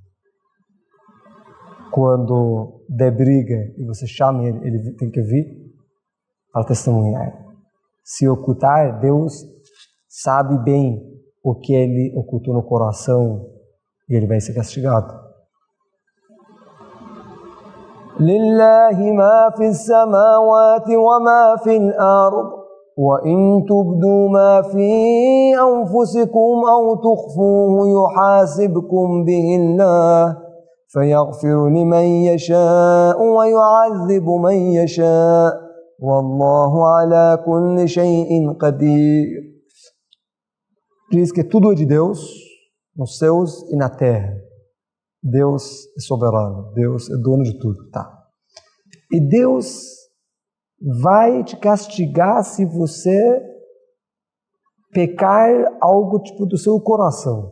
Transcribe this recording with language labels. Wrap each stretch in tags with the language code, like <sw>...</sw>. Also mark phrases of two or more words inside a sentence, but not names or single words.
<pt>Quando der briga e você chama ele tem que vir para testemunhar. Se ocultar, Deus sabe bem o que ele ocultou no coração e ele vai ser castigado.</pt> <ar>لله ما في السماوات وما في الأرض وَإِن تُبْدُوا مَا فِي أَنفُسِكُمْ أَوْ تُخْفُوهُ يُحَاسِبْكُم بِهِ اللَّهُ فَيَغْفِرُ لِمَن يَشَاءُ وَيُعَذِّبُ مَن يَشَاءُ وَاللَّهُ عَلَى كُلِّ شَيْءٍ قَدِيرٌ.</ar> <pt>Diz que tudo é de Deus, nos céus e na terra. Deus é soberano, Deus é dono de tudo, tá? E Deus vai te castigar se você pecar algo tipo do seu coração.</pt>